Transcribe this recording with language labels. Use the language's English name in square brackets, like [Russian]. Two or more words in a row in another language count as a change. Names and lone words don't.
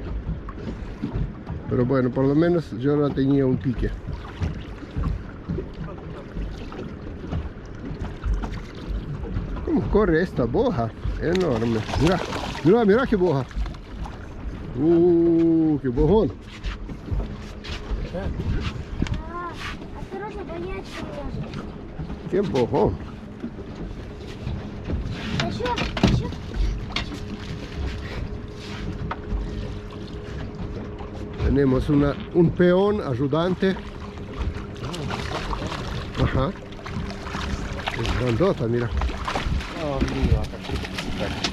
[Spanish] Pero bueno, por lo menos yo la tenía un pique. ¿Cómo corre esta boja? Enorme. Mira qué boja. Qué bojón. [Russian] Осторожно, бояться может. [Spanish] Qué bojón. [Russian] Еще. [Spanish] Tenemos un peón ayudante. Ajá. Es grandota, mira. Oh, mira, как chiquita.